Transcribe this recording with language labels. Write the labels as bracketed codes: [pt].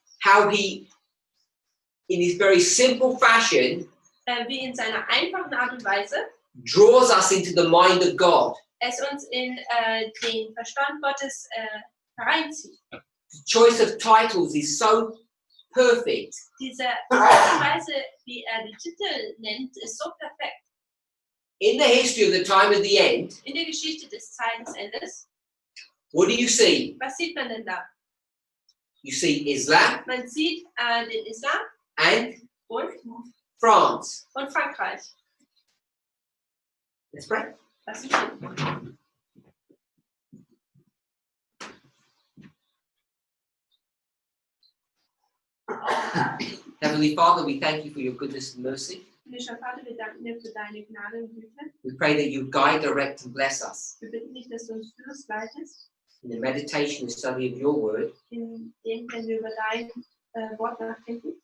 [en] How he, in his very simple fashion, [de] Wie in seiner einfachen Art und Weise [en] draws us into the mind of God. [de] es uns in den Verstand Gottes hereinzieht. [en] The choice of titles is so perfect. [de] Diese Art und Weise, wie die Titel nennt, ist so perfekt. [en] In the history of the time of the end, [de] In der Geschichte des Zeitenendes, [en] what do you see? [de] was sieht man denn da? [en] You see Islam [de] Man sieht den Islam [en] and [de] und [en] France. [de] Frankreich. [en] Let's pray. [de] Was ist denn? [en] Heavenly Father, we thank you for your goodness and mercy. [de] Himmlischer Vater, wir danken dir für deine Gnade und Güte. [en] We pray that you guide, direct, and bless us [de] Wir bitten dich, dass du uns führst, leitest, [en] in the meditation and study of your word. [de] in dem, wenn wir über dein Wort nachdenken.